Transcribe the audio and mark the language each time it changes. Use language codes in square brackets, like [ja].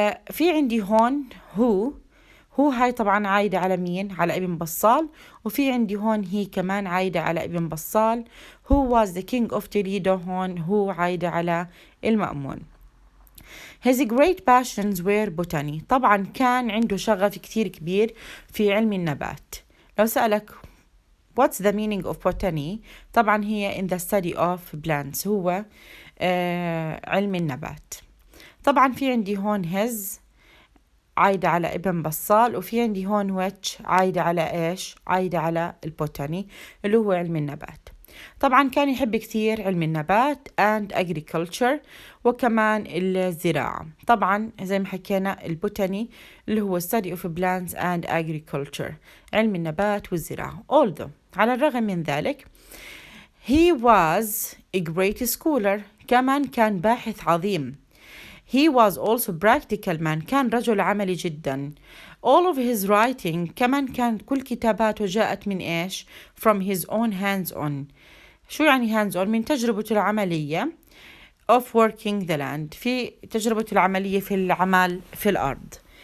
[ar] في عندي هون هو هاي طبعا عايدة على مين؟ على ابن بصال. وفي عندي هون هي كمان عايدة على ابن بصال. [en] Who was the king of Toledo؟ [ar] هون هو عايدة على المأمون. [en] His great passions were botany. [ar] طبعا كان عنده شغف كتير كبير في علم النبات. لو سألك [en] what's the meaning of botany؟ [ar] طبعا هي [en] in the study of plants، [ar] هو علم النبات. طبعا في عندي هون his عايدة على ابن بصال، وفي عندي هون which عايدة على إيش؟ عايدة على البوتاني اللي هو علم النبات. طبعا كان يحب كثير علم النبات [en] and agriculture [ar] وكمان الزراعة. طبعا زي ما حكينا البوتاني اللي هو [en] study of plants and agriculture، [ar] علم النبات والزراعة. although على الرغم من ذلك [en] he was a great scholar، [ar] كمان كان باحث عظيم. [en] He was also practical man، [ar] كان رجل عملي جدا. [en] All of his writing [ar] كمان كان كل كتاباته جاءت من إيش؟ [en] From his own hands on. [ar] شو يعني hands on؟ من تجربته العملية [en] of working the land، [ar] في تجربته العملية في العمل في الأرض.